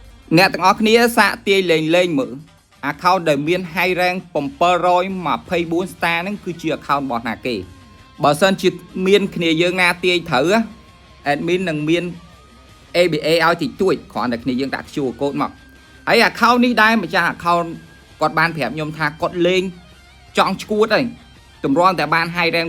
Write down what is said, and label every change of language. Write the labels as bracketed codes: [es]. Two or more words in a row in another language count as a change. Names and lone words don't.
[km] អ្នកទាំងអស់គ្នាសាកទាយលេងមើល account ដែលមាន [en] high rank [km] 724 star ហ្នឹងគឺជា account របស់ណាគេបើសិនជាមានគ្នាយើងណាទាយត្រូវ admin នឹងមាន ABA ឲ្យតិចតួចគ្រាន់តែ គ្នាយើងដាក់ [en] QR code [km] មកហើយ account នេះដែរម្ចាស់ account គាត់បានប្រាប់ខ្ញុំថាគាត់លេងចង់ឈួតហើយតម្រាំតែបាន [en] high rank